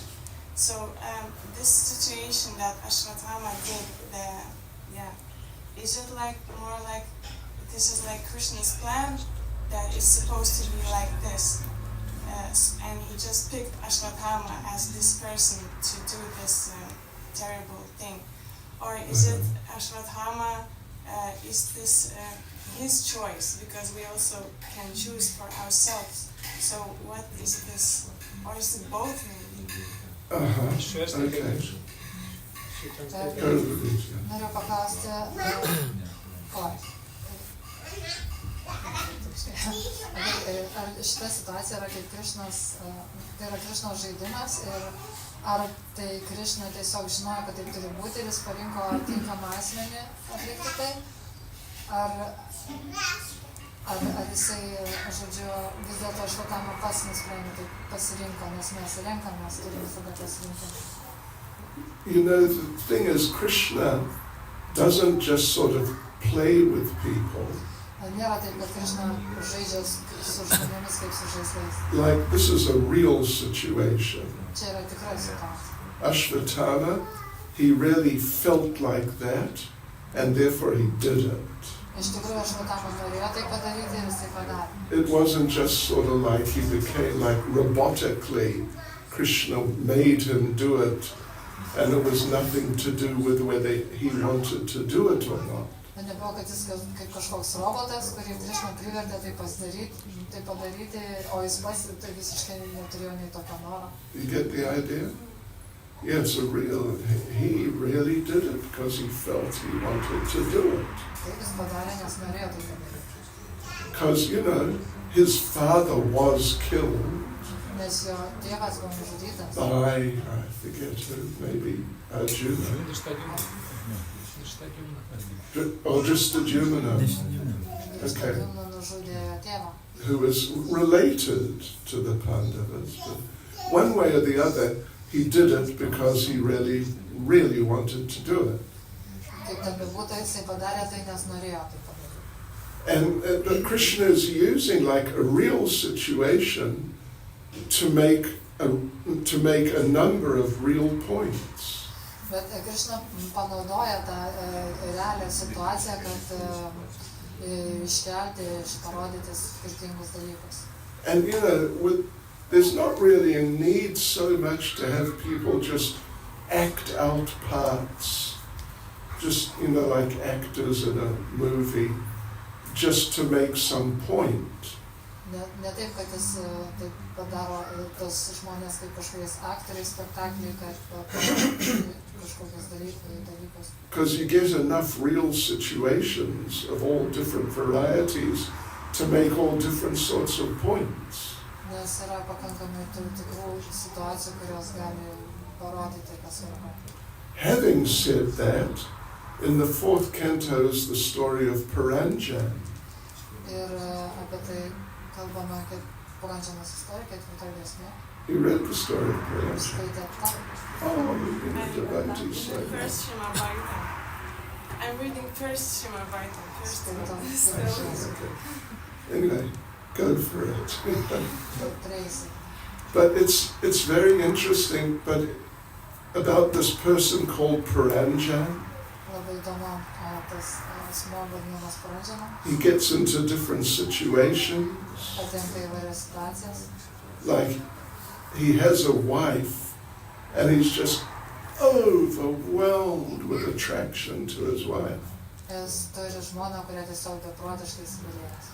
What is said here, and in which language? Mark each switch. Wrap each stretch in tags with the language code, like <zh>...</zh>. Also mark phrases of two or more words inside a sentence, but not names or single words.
<en>So this situation that Ashvatthama did, is it like more like this is like Krishna's plan that is supposed to be like this, and he just picked Ashvatthama as this person to do this terrible thing, or is it Ashvatthama? Is this his choice? Because we also can choose for ourselves. So what is this, or is it both? Okay.</en> <lt>Noriu paklausti, ar šita situacija yra kaip Krišnos, tai yra Krišnos žaidimas ir ar tai Krišna tiesiog žinojo, kad taip turi būti ir jis parinko tinkamą asmenį atlikti tai, ar jisai, žodžiu, vis dėlto Ashvatthama pats nusprendė, taip pasirinko, nes mes renkam, mes turim visada pasirinkti.</lt> <en>You know, the thing is, Krishna doesn't just sort of play with people.</en> <lt>Nėra taip, kad Krišna žaidžia su žmonėmis kaip su žaislais.</lt> <en>Like, this is a real situation.</en> <lt>Čia yra tikra situacija.</lt> <en>Ashvatthama, he really felt like that, and therefore he did it.</en> <lt>Iš tikrųjų, Ashvatthama norėjo tai padaryti ir jis tai padarė.</lt> <en>It wasn't just sort of like he became like robotically, Krishna made him do it, and it was nothing to do with whether he wanted to do it or not.</en> <lt>Nebuvo, kad jis kaip kažkoks robotas, kurį Krišna privertė tai padaryti, o jis pats tai visiškai neturėjo nei tokio noro.</lt> <en>You get the idea? Yeah, it's a real, he really did it because he felt he wanted to do it.</en> <lt>Taip jis padarė, nes norėjo tai padaryti.</lt> <en>Because, you know, his father was killed</en> <lt>Nes jo tėvas buvo nužudytas.</lt> <en>by, I forget who, maybe Arjuna, or just Arjuna, Okay.</en> <lt>Krishna nužudė jo tėvą.</lt> <en>who was related to the Pandavas. But one way or the other, he did it because he really, really wanted to do it.</en> <lt>Kaip ten bebūtų, jisai padarė tai, nes norėjo tai padaryti.</lt> <en>And but Krishna is using like a real situation to make a number of real points.</en> <lt>Bet Krishna panaudoja tą realią situaciją, kad iškelti, parodyti skirtingus dalykus.</lt> <en>And you know, there's not really a need so much to have people just act out parts, just, you know, like actors in a movie, just to make some point.</en> <lt>Ne taip, kad jis taip padaro tos žmonės kaip kažkokiais aktoriais spektaklį, kad kažkokius dalykus.</lt> <en>Because you get enough real situations of all different varieties to make all different sorts of points.</en> <lt>Nes yra pakankamai tų tikrų situacijų, kurios gali parodyti, kas yra.</lt> <en>Having said that, in the 4th canto is the story of Puranjan.</en> <lt>Ir apie tai kalbama kaip Puranjanos istorija, 4 giesmė.</lt> <en>You read the story of Puranjan?</en> <lt>Skaitėt tą?</lt> <en>Oh, you've been a devotee, so. First Shima Bhaita. I'm reading first Shima Bhaita. First</en> <lt>Skaitom.</lt> <en>Okay. Anyway, go for it. Tracy. But it's very interesting, but about this person called Puranjan.</en> <lt>Labai įdomu, tas asmuo vadinamas Puranjanu,</lt> <en>He gets into different situations.</en> <lt>patenka į įvairias situacijas.</lt> <en>Like, he has a wife, and he's just overwhelmed with attraction to his wife.</en> <lt>Jis turi žmoną, kurią tiesiog beprotiškai įsimylėjęs.</lt>